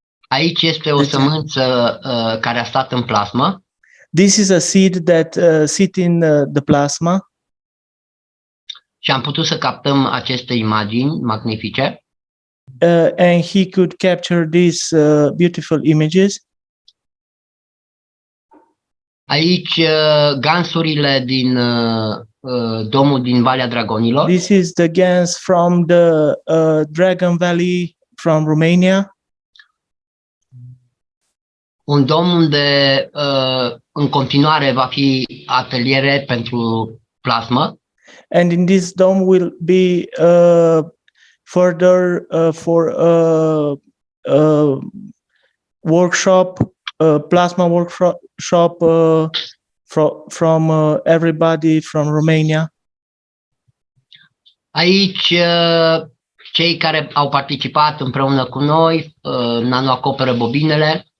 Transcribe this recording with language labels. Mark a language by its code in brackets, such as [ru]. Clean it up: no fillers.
[ro] Aici este o sămânță care a stat în plasmă. [en] This is a seed that sit in the plasma. [ro] Și am putut să captăm aceste imagini magnifice. [en] And he could capture these beautiful images. [ro] Aici gansurile din domul din Valea Dragonilor. [en] This is the gans from the Dragon Valley from Romania. [ro] Un dom unde în continuare va fi ateliere pentru plasmă. [en] And in this dome will be further for workshop, plasma workshop from everybody from Romania. [ro] Aici cei care au participat împreună cu noi, nano-acoperă bobinele.